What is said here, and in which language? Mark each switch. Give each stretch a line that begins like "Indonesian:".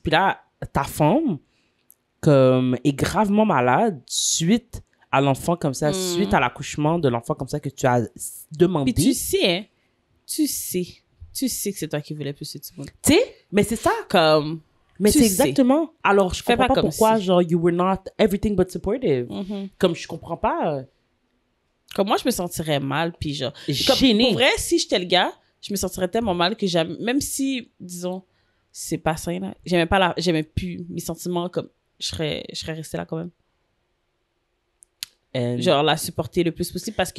French: Puis là, ta femme, comme, est gravement malade suite à l'enfant comme ça, suite à l'accouchement de l'enfant comme ça que tu as demandé. Puis tu sais que c'est toi qui voulais plus ce petit monde. Tu sais, mais c'est ça. Comme, mais c'est exactement. Alors, je comprends pas pourquoi, si.
English: genre, you were not everything but supportive.
French: Comme, je comprends pas. Comme moi, je me sentirais mal, puis genre... Gênée. Pour vrai, si j'étais le gars, je me sentirais tellement mal que jamais... Même si, disons, c'est pas sain, là, j'aimais plus mes sentiments, comme, je serais restée là quand même. Genre la supporter le plus possible parce que...